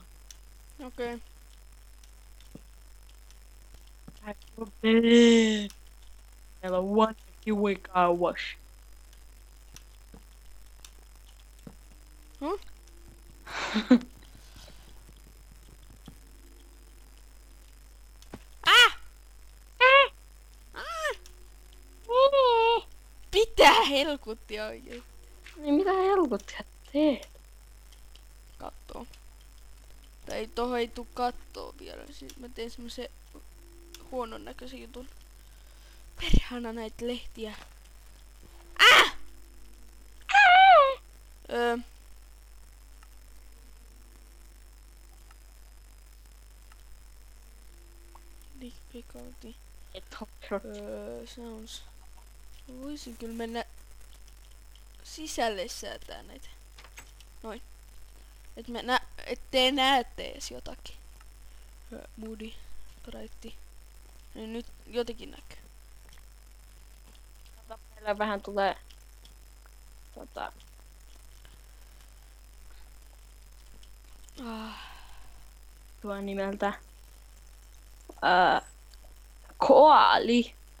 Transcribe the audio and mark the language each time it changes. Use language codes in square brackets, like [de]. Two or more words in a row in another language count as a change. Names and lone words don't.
[fi] Okei. Meillä on [en] one kiwi car wash. [fi] Huh? Mitä helkuttia oikein? Niin mitä helkuttia teet? Kattoo. Tai tohon ei tuu kattoo vielä. Siis mä teen semmosen huonon näköisen jutun. Perhana näitä lehtiä. Öö, [en] difficulty. Sounds. [fi] Voisin kyllä mennä sisälle säätää näitä. Noin. Ettei näette edes jotakin. [en] Moody. Brighti. [fi] Niin nyt jotenkin näkyy. Meillä vähän tulee tuo nimeltä koali.